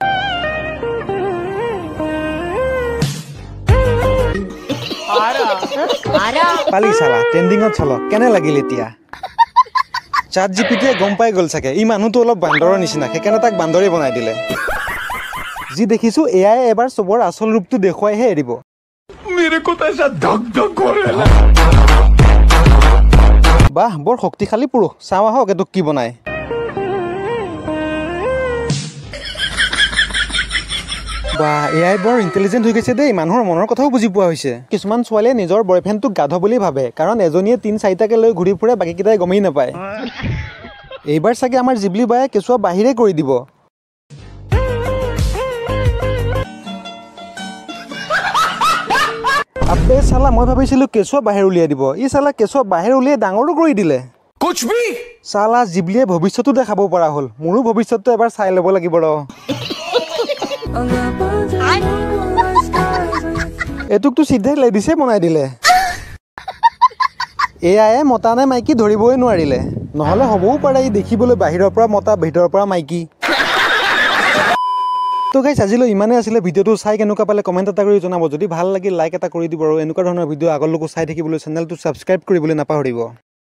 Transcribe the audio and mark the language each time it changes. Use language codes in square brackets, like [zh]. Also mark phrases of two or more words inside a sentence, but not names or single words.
[as] পালি সালা ট্ৰেন্ডিংত চলো কেনে লাগিল এতিয়া চাট জিপিটিয়ে গম পাই গল চাগে ই মানুহটো অলপ বান্দৰৰ নিচিনা কেনে তাক বান্দৰে বনাই দিলে যি দেখিছো এআই এবাৰ সবৰ আসল ৰূপটো দেখুৱাইহে এৰিব [hi] मेरे को तो ऐसा धक धक हो रहा है [as] বাহ বৰ শক্তিশালী পুৰুষ চাও আহক এটো কি বনাই বা এআই বৰ ইন্টেলিজেন্ট হৈ গৈছে দেই মানুহৰ মনৰ কথাও বুজি পোৱা হৈছে কিছুমান ছোৱালীয়ে নিজৰ বয়ফ্ৰেণ্ডটোক গাধ বুলি ভাবে কাৰণ এজনীয়ে 3-4টাকে লৈ ঘূৰি ফুৰে বাকি কিটাই গমেই নাপায় এইবাৰ চাগে আমাৰ জিবলি বায়ে কেঁচুৱা বাহিৰে কৰি দিব [hi] अबे साला [as] মই ভাবিছিলো কেঁচুৱা বাহিৰ উলিয়াই দিব ই সালা কেঁচুৱা বাহিৰ উলিয়াই ডাঙৰো কৰি দিলে [hi] कुछ भी [as] সালা জিবলিয়ে ভৱিষ্যতো দেখাব পৰা হল মোৰো ভৱিষ্যতটো এবাৰ চাই ল'ব লাগিব ৰ এটুক তো সিধাই লেডিছে বনাই দিলে এআই মতা নে মাইকি ধৰিবই নোৱাৰিলে নহলে হবও পাৰে ই দেখিবলৈ বাহিৰৰ পৰা মতা ভিতৰৰ পৰা মাইকি তো গাইস আজিলৈ ইমানে আছিল ভিডিওটো চাই কেনেকুৱা পালে কমেন্ট এটা কৰি জনাব যদি ভাল লাগিল লাইক এটা কৰি দিব আৰু এনেকুৱা ধৰণৰ ভিডিও আগলৈকো চাই থাকিবলৈ চেনেলটো সাবস্ক্ৰাইব কৰিবলৈ নাপাহৰিব